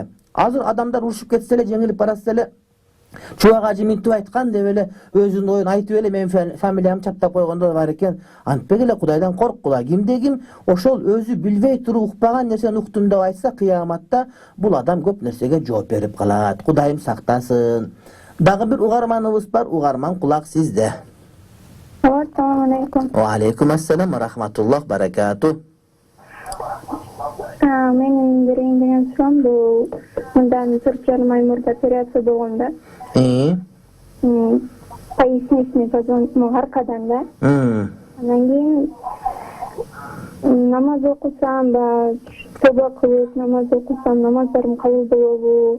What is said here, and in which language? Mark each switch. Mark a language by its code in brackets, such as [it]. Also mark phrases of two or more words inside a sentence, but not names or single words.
[ky] Азыр адамдар урушуп кетсе эле, жеңилип баратса эле, Чубак ажы минтип айткан деп эле өзүнүн оюн айтып эле менин фамилиямды чаптап койгондор бар экен. Антпек эле Кудайдан корккула. Кимде ким ошол өзү билбей туруп укпаган нерсени уктум деп айтса, кыяматта бул адам көп нерсеге жооп берип калат. Кудайым сактасын. Дагы бир угарманыбыз бар. Угарман, кулак сизде. [ar] السلام عليكم. وعليكم السلام ورحمة الله بركاته. [ky] Менин берейин деген сурам бул мындан 4 жарым ай мурда операция болгондо. [ru] Поясничный позвонок [ky] аркадан да. Анан кийин намаз окусам ба, тоба кылып намаз окусам, намаздарым кабыл болобу?